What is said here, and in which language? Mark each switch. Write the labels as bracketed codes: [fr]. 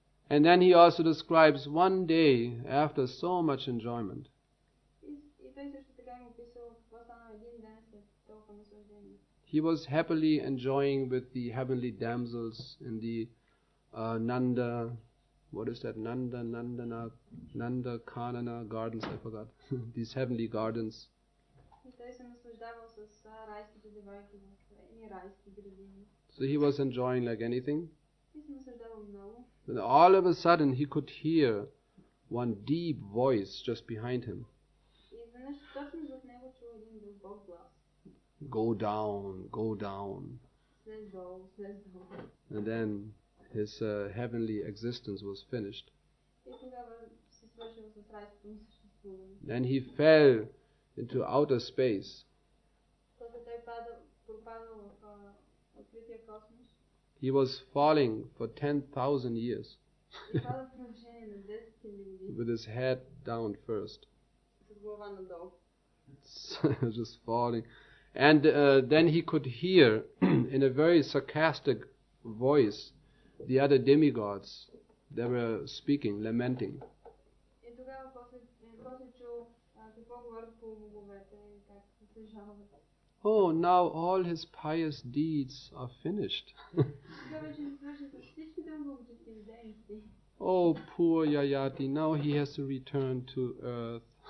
[en] And then he also describes one day after so much enjoyment. [bg] И той също така им описал какво стана един ден след толкова наслаждение. [en] He was happily enjoying with the heavenly damsels in the Nanda, what is that? Nanda Kanana gardens, I forgot. These heavenly gardens. [bg] И той се наслаждавал с райските девойки в едни райски градини. [en] So he was enjoying like anything. [bg] И се наслаждавал много. [en] And all of a sudden he could hear one deep voice just behind him. [bg] И изведнъж точно зад него чул един дълбок глас. [en] Go down, go down. [bg] Слез долу, слез долу. [en] And then his heavenly existence was finished. [bg] И тогава се свършил с райското му съществуване. [en] Then he fell into outer space. [bg] После той пропадал в открития космос. [en] He was falling for 10,000 years. [bg] И падал в продължение на 10 000 години. [en] With his head down first. [bg] С глава надолу. [en] just falling. And then he could hear in a very sarcastic voice the other demigods. They were speaking, lamenting. [bg] И тогава после чул какво говорят полубоговете и как се жалват. [en] Oh, now all his pious deeds are finished. [bg] Сега вече се свърши с всичките му благочестиви дейности. [en] Oh, poor Yayati, now he has to return to earth.